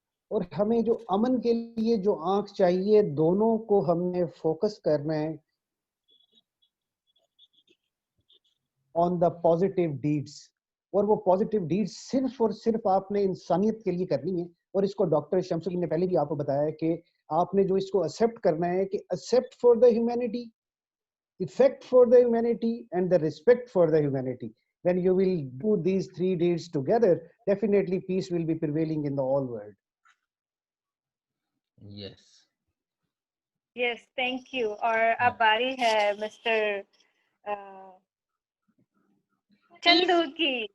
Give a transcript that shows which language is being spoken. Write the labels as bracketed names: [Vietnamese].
[Hindi] और हमें जो अमन के लिए जो आंख चाहिए, दोनों को हमने फोकस करना है ऑन द पॉजिटिव डीड्स। और वो पॉजिटिव डीड्स सिर्फ और सिर्फ आपने इंसानियत के लिए करनी है। और इसको डॉक्टर शमसुद्दीन ने पहले भी आपको बताया कि आपने जो इसको एक्सेप्ट करना है कि except for the humanity, effect for the humanity, and the respect for the humanity. [English] When you will do these three deeds together, definitely peace will be prevailing in the whole world. Yes. Yes, thank you. [Hindi] और अब बारी है mister Chandu की।